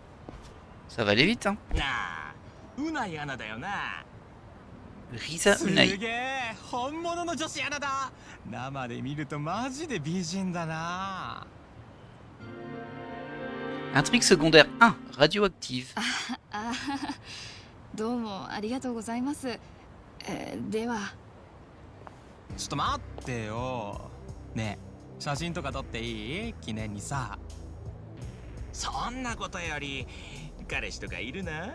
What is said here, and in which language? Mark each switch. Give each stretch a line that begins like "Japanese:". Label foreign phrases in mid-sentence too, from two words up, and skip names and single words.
French: Ça va aller vite, hein. Risa Unai. Intrigue secondaire 1, radioactive.
Japanese: どうもありがとうございます。では。ちょっと待ってよ。ねえ、写真とか撮っていい？記念にさ。そんなことより彼氏とかいるな？